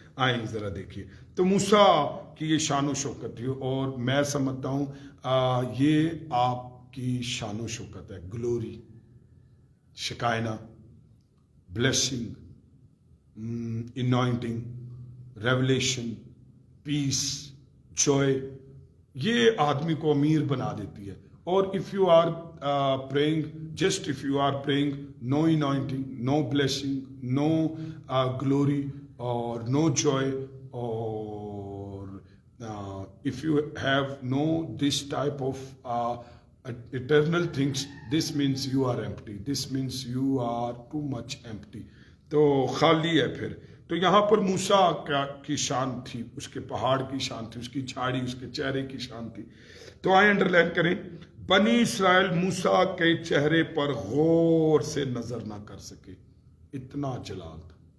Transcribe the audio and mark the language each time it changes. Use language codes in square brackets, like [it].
[hi] आइए जरा देखिए, तो मूसा की ये शान शौकत थी, और मैं समझता हूँ ये आपकी शान शौकत है। Glory, शिकायना, blessing, [en] anointing, revelation, peace, joy, [hi] ये आदमी को अमीर बना देती है। [en] और if you are praying, just if you are praying, no anointing, no blessing, no glory or no joy, or if you have no this type of eternal things, this means you are empty, this means you are too much empty. [hi] तो खाली है फिर। तो यहाँ पर मूसा की शान थी, उसके पहाड़ की शान थी, उसकी झाड़ी, उसके चेहरे की शान थी। तो आए अंडरलाइन करें, बनी इस्राएल मूसा के चेहरे पर गौर से नजर ना कर सके, इतना जलाल था।